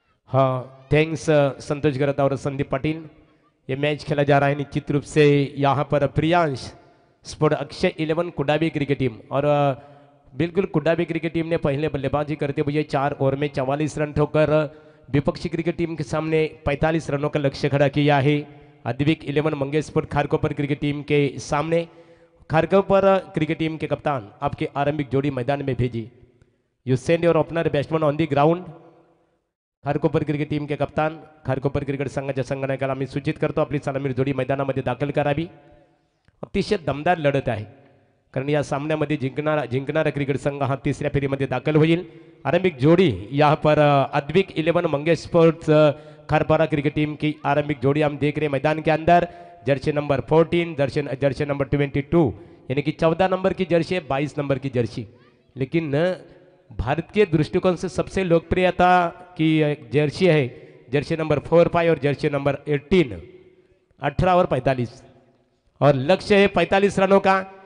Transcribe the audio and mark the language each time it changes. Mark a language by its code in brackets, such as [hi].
[hi] हाँ थैंक्स संतोष गरता और संदीप पाटिल. ये मैच खेला जा रहा है निश्चित रूप से यहाँ पर Priyansh sport Akshay 11 Kudabi cricket team और बिल्कुल कुडाबी क्रिकेट टीम ने पहले बल्लेबाजी करते हुए 4 ओवर में 44 रन ठोकर विपक्षी क्रिकेट टीम के सामने 45 रनों का लक्ष्य खड़ा किया है. Advik 11 Mangesh sport Kharkopar cricket team के सामने खारकोपर क्रिकेट टीम के कप्तान आपके आरंभिक जोड़ी मैदान में भेजी. [en] You send your opener batsman on the ground. [hi] Kharkopar cricket team के कप्तान [mr] खारकोपर क्रिकेट संघाच्या संघनायकाला मी सूचित करतो आपली सलामीर जोडी मैदानामध्ये दाखल करावी. अतिशय दमदार लढत आहे, कारण या सामन्यामध्ये जिंकणारा क्रिकेट संघ हा तिसऱ्या फेरीमध्ये दाखल होईल. [hi] आरंभिक जोड़ी यहाँ पर Advik 11 Mangesh sports खारपारा cricket team की आरंभिक जोड़ी हम देख रहे हैं मैदान के अंदर. जर्सी नंबर 14, जर्सी नंबर 22, यानी कि 14 नंबर की जर्सी है, 22 नंबर की जर्सी. लेकिन भारत के दृष्टिकोण से सबसे लोकप्रियता की जर्सी है जर्सी नंबर 4, 5 और जर्सी नंबर 18, 18 और 45 और लक्ष्य है 45 रनों का.